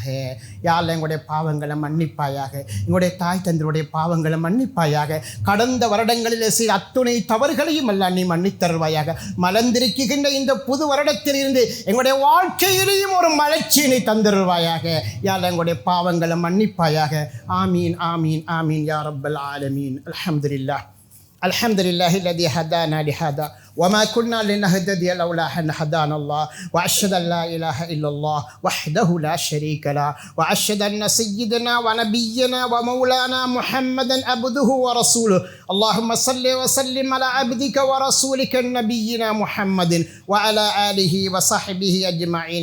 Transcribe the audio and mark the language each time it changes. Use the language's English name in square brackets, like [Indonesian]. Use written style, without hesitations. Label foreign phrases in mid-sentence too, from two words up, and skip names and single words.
[Tamil] யாழ் எங்களுடைய பாவங்களை மன்னிப்பாயாக, எங்களுடைய தாய் தந்தருடைய பாவங்களை மன்னிப்பாயாக, கடந்த வருடங்களில் செய்த அத்துணை தவறுகளையும் எல்லாம் நீ மன்னித்தருவாயாக. மலர்ந்திருக்கின்ற இந்த புது வருடத்திலிருந்து எங்களுடைய வாழ்க்கையிலேயும் ஒரு மலர்ச்சியினை தந்தருவாயாக. யாழ் எங்களுடைய பாவங்களை மன்னிப்பாயாக. [Arabic] آمين آمين آمين يا رب العالمين. அல்ஹம்துலில்லாஹ் الحمد لله الذي هدانا لهذا وما كنا لنهتدي لولا أن هدانا الله وأشهد أن لا إله إلا الله وحده لا شريك له وأشهد أن سيدنا ونبينا ومولانا محمدا عبده ورسوله اللهم صل وسلم على عبدك ورسولك نبينا محمد وعلى آله وصحبه أجمعين.